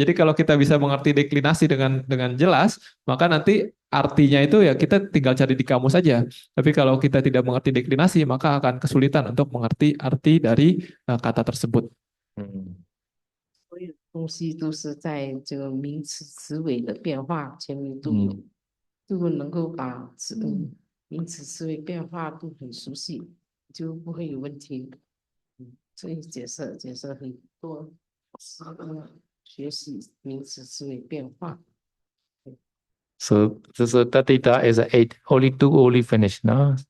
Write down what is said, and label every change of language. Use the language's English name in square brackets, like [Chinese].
[Indonesian] Jadi kalau kita bisa mengerti deklinasi dengan jelas, maka nanti artinya itu ya kita tinggal cari di kamus saja. Tapi kalau kita tidak mengerti deklinasi, maka akan kesulitan untuk mengerti arti dari kata tersebut. [Chinese] 所有东西都是在这个名词词尾的变化前面都有。如果能够把名词词尾变化都很熟悉，就不会有问题。所以解释很多，学习名词词尾变化。 [English] So Tatita is 8, only finished, no?